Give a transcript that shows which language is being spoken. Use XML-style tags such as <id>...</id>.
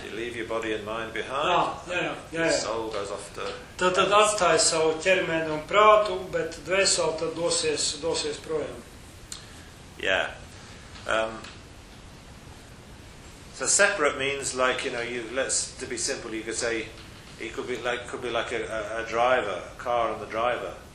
<en>You leave your body and mind behind. Your soul goes off to heaven.</en> <lv>Tad atstāja savu ķermeni un prātu, bet dvēseli tad dosies projām.</lv> <en>Yeah. So separate means like, you know, to be simple, you could say it could be like a driver, a car and the driver.</en>